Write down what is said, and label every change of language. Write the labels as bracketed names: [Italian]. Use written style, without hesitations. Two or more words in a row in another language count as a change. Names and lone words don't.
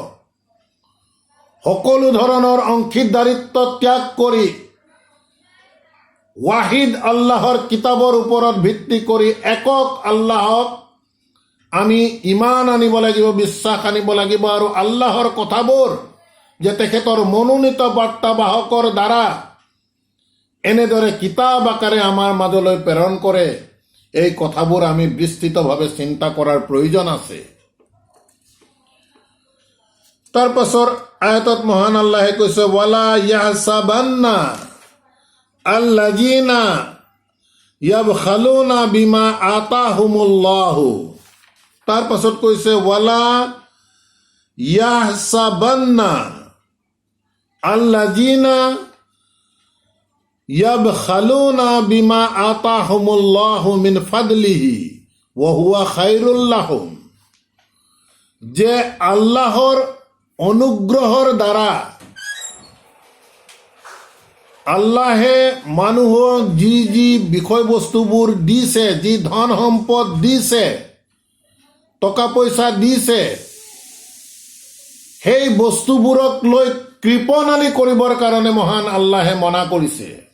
[Assamese] সকলো ধৰণৰ অংশীদাৰিত্ব ত্যাগ কৰি ৱাহিদ আল্লাহৰ কিতাপৰ ওপৰত ভিত্তি কৰি একক আল্লাহক আমি ইমান আনিব লাগিব, বিশ্বাস আনিব লাগিব, আৰু আল্লাহৰ কথাবোৰ যে তেখেতৰ মনোনীত বাৰ্তাবাহকৰ দ্বাৰা এনেদৰে কিতাপ আকাৰে আমাৰ মাজলৈ প্ৰেৰণ কৰে, এই কথাবোৰ আমি বিস্তৃতভাৱে চিন্তা কৰাৰ প্ৰয়োজন আছে। তাৰ পাছৰ আয়াতত মহান আল্লাহে কৈছে, [Arabic] ولا يحسبن الذين يبخلون بما آتاهم الله. [Assamese] তাৰ পাছত কৈছে, [Arabic] ولا يحسبن الذين يبخلون بما آتاهم الله من فضله وهو خيرا لهم. [Assamese] যে আল্লাহৰ অনুগ্ৰহৰ দ্বাৰা আল্লাহে মানুহক যি যি বিষয়বস্তুবোৰ দিছে, যি ধন সম্পদ দিছে, টকা পইচা দিছে, সেই বস্তুবোৰক লৈ কৃপণালি কৰিবৰ কাৰণে মহান আল্লাহে মনা কৰিছে।